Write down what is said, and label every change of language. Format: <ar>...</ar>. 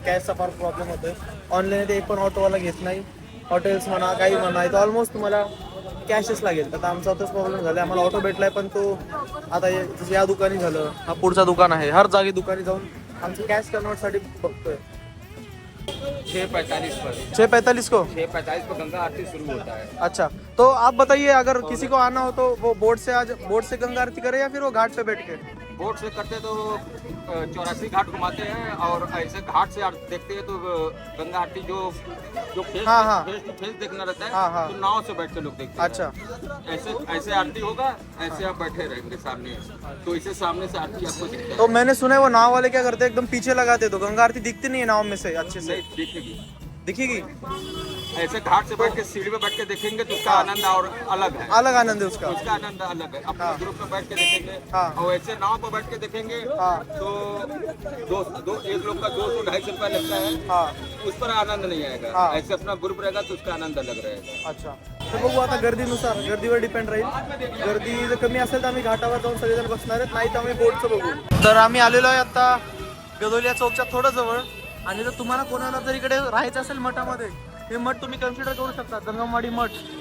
<mr>कॅशचा फार प्रॉब्लेम होतोय. ऑनलाईन ते एक पण ऑटोवाला घेत नाही, हॉटेल्स म्हणा काही म्हणा, तर ऑलमोस्ट तुम्हाला कॅशच लागेल. आता आमचा तोच प्रॉब्लेम झाला. आम्हाला ऑटो भेटलाय, पण तो आता या दुकानी झालं, हा पुढचा दुकान आहे, हर जागी दुकानी जाऊन आमचं कॅश कन्वर्टसाठी बघतोय.</mr> <hi>6:45 पर 6:45 को 6:45 पर गंगा आरती शुरू होता है। अच्छा, तो आप बताइए अगर किसी को आना हो तो वो बोट से गंगा आरती करे या फिर वो घाट पे बैठ के? बोट से करते तो 84 घाट घुमाते हैं, और ऐसे घाट से देखते हैं तो गंगा आरती जो फेस टू फेस देखना रहता है, तो नाव से बैठ के लोग देखते हैं। अच्छा, ऐसे आरती होगा, ऐसे आप बैठे रहेंगे सामने, तो इसे सामने से आरती आपको दिखता तो मैंने सुना है वो नाव वाले क्या करते हैं, एकदम पीछे लगाते, तो गंगा आरती दिखती नहीं है नाव में से अच्छे से. है। दिखेगी दिखेगी, ऐसे घाट से बैठ के सीढ़ी पे बैठ के देखेंगे तो उसका आनंद और अलग है। अलग आनंद है उसका. उसका आनंद अलग है। अपने ग्रुप में बैठ के देखेंगे, हाँ. और ऐसे नाव पर बैठ के देखेंगे, हाँ. तो दो एक लोग का 200-250 रुपया लगता है, हाँ. उस पर आनंद नहीं आएगा। हाँ. ऐसे अपना ग्रुप रहेगा तो उसका आनंद अलग रहेगा।</hi> <mr>अच्छा, तर बघू आता गर्दीनुसार, गर्दीवर डिपेंड राहील. गर्दी जर कमी असेल तर आम्ही घाटावर जाऊन सगळेजण बसणार आहेत, नाही तर आम्ही बोटचं बघू. तर आम्ही आलेलो आहे आता गदोलिया चौकच्या थोडं जवळ. आणि जर तुम्हाला कोणाला जर इकडे राहायचं असेल मठामध्ये, हे मठ तुम्ही कन्सिडर करू शकता, जंगमवाडी मठ.</mr>